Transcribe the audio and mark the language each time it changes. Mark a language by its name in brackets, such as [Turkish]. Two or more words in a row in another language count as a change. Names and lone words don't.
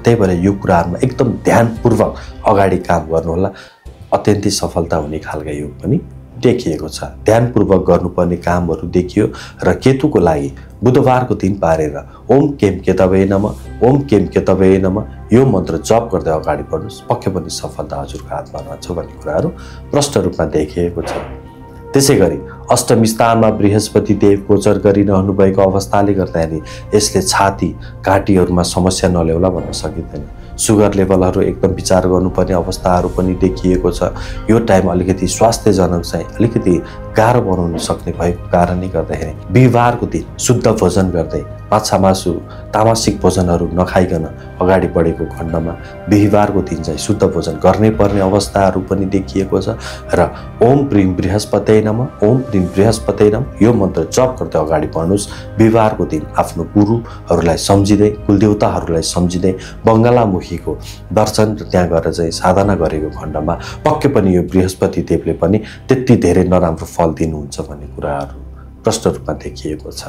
[Nepali] त्यही भएर यो कुराहरूमा एकदम ध्यानपूर्वक अगाडि काम गर्नुहोला, अत्यन्तै सफलता हुने खालका योग पनि देखिएको छ। ध्यानपूर्वक गर्नुपर्ने कामहरू देखियो र केतुको लागि बुधबारको दिन पारेर [Sanskrit] ओम केम केतवे नमः, ओम केम केतवे नमः [Nepali] यो मन्त्र जप गर्दै अगाडि बढ्नुहोस्, पक्कै पनि सफलता हजुरको हातमा रहन्छ भन्ने कुराहरू प्रष्ट रूपमा देखिएको छ। त्यसै गरी अष्टम स्थानमा बृहस्पति देव गोचर गरिरहनु भएको अवस्थाले गर्दाखेरि यसले छाती घाँटीहरूमा समस्या नल्याउला भन्न सकिँदैन। [English] sugar levels [Nepali] एकदम विचार गर्नुपर्ने अवस्थाहरू पनि देखिएको छ। यो टाइम अलिकति स्वास्थ्यजनक चाहिँ अलिकति गाह्रो बनाउन सक्ने भएको कारणले गर्दाखेरि बिहिबारको दिन शुद्ध भोजन गर्दै माछा मासु तामसिक भोजनहरू नखाइकन अगाडि बढेको खण्डमा बिहिबारको दिन चाहिँ शुद्ध भोजन गर्नै पर्ने अवस्थाहरू पनि देखिएको छ र [Sanskrit] ओम प्रिम बृहस्पते नमः, ओम प्रिम बृहस्पते नमः [Nepali] यो मन्त्र जप गर्दै अगाडि बढ्नुहोस्। बिहिबारको दिन आफ्नो गुरुहरूलाई सम्झिँदै, कुलदेवताहरूलाई सम्झिँदै बङ्गलामुखीको दर्शन र त्यहाँ गएर चाहिँ साधना गरेको खण्डमा पक्कै पनि यो बृहस्पति देवले पनि त्यति धेरै नराम्रो फल दिनुहुन्छ भन्ने कुराहरू प्रष्ट रूपमा देखिएको छ।